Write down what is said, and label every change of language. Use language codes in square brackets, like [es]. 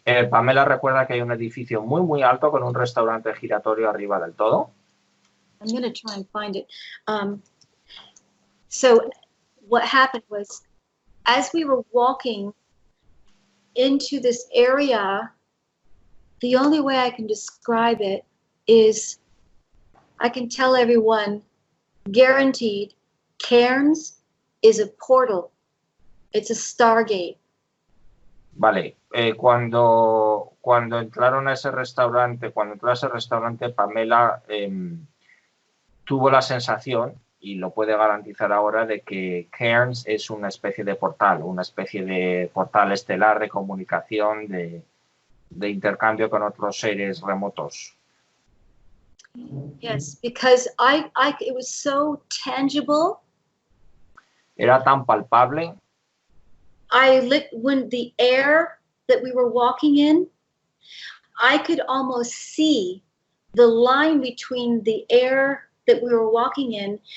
[es] Pamela recuerda que hay un edificio muy, muy alto con un restaurante giratorio arriba del todo. [en] I'm going to try and find it. So what happened was, as we were walking into this area, the only way I can describe it is I can tell everyone, guaranteed, Cairns is a portal. It's a stargate. [es] Vale, cuando entraron a ese restaurante, Pamela tuvo la sensación, y lo puede garantizar ahora, de que Cairns es una especie de portal estelar de comunicación, de intercambio con otros seres remotos. [en] Yes, because it was so tangible. [es] Era tan palpable. [en] When the air that we were walking in, I could almost see the line between the air that we were walking in.